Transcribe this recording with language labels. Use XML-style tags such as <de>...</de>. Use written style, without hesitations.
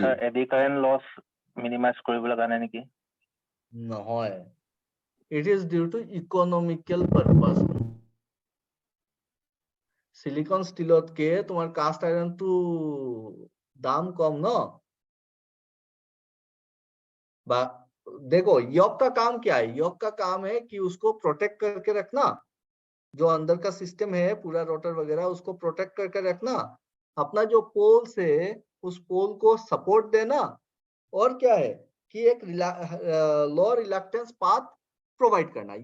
<as>Sir, AD current loss minimise কৰিবলৈ কাৰণে নেকি? নহয়,</as> <en>it is due to economical purpose.</en> <as>Silicon স্টিলতকে তোমার কাস্ট আয়রনটো দাম কম ন।</as> <hi>बा देखो यॉक का काम क्या है? यॉक का काम है कि उसको प्रोटेक्ट करके रखना, जो अंदर का सिस्टम है पूरा रोटर वगैरह उसको प्रोटेक्ट करके रखना, अपना जो पोल से उस पोल को सपोर्ट देना, और क्या है कि एक लो रिलक्टेंस पाथ प्रोवाइड करना।</hi>